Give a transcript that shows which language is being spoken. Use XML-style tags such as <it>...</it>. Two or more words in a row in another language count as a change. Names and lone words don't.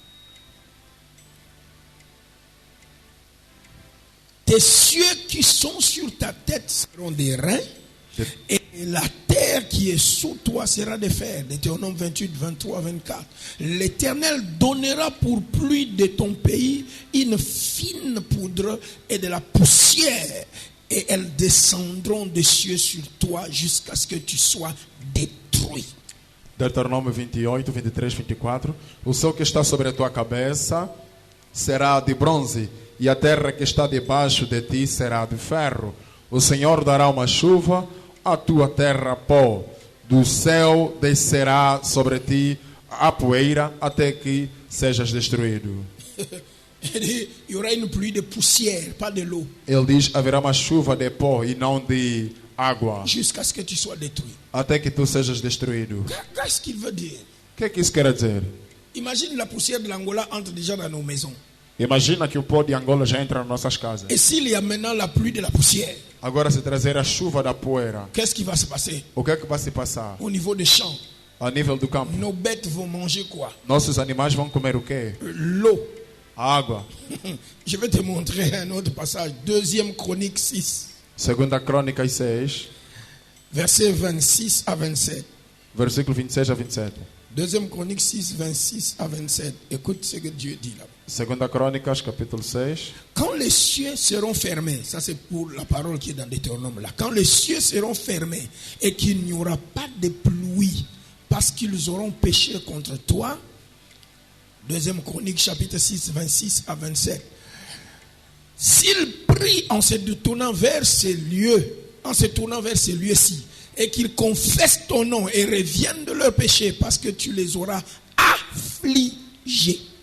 <fr>Tes cieux qui sont sur ta tête seront des reins, et la terre qui est sous toi sera de fer. Deutéronome 28, 23, 24. L'Éternel donnera pour pluie de ton pays une fine poudre et de la poussière, et elles descendront des cieux sur toi jusqu'à ce que tu sois détruit.</fr> <pt>Deuteronômio 28, 23, 24. O céu que está sobre a tua cabeça será de bronze, e a terra que está debaixo de ti será de ferro. O Senhor dará uma chuva à tua terra pó. Do céu descerá sobre ti a poeira até que sejas destruído.</pt> <fr>Il y aura une pluie de poussière, pas de l'eau,</fr> <pt>Ele diz, haverá uma chuva de pó e não de água,</pt> <fr>jusqu'à ce que tu sois détruit.</fr> <pt>até que tu sejas destruído.</pt> <fr>Qu'est-ce qu'il veut dire?</fr> <pt>O que é que isso quer dizer?</pt> <fr>Imagine la poussière de l'Angola entre déjà dans nos maisons.</fr> <pt>Imagina que o pó de Angola já entra nas nossas casas.</pt> <fr>Et s'il y a maintenant la pluie de la poussière,</fr> <pt>Agora, se trazer a chuva da poeira,</pt> <fr>qu'est-ce qui va se passer?</fr> <pt>o que é que vai se passar?</pt> <fr>Au niveau des champs,</fr> <pt>A nível do campo,</pt> <fr>nos bêtes vont manger quoi?</fr> <pt>nossos animais vão comer o quê?</pt> <fr>L'eau.</fr> <pt>A água.</pt> <fr>Je vais te montrer un autre passage. Deuxième Chronique 6,</fr> <pt>Segunda Crônicas 6,</pt> <fr>versets 26 à 27.</fr> <pt>versículo 26 a 27.</pt> <fr>Deuxième Chronique 6, 26 à 27. Écoute ce que Dieu dit là.</fr> <pt>Segunda Crônicas, capítulo 6.</pt> <fr>Quand les cieux seront fermés, ça c'est pour la parole qui est dans Deutéronome là. Quand les cieux seront fermés et qu'il n'y aura pas de pluie parce qu'ils auront péché contre toi. Deuxième Chronique chapitre 6, 26 à 27. S'ils prient en se tournant vers ces lieux, en se tournant vers ces lieux-ci, et qu'ils confessent ton nom et reviennent de leur péché parce que tu les auras affligé.</fr>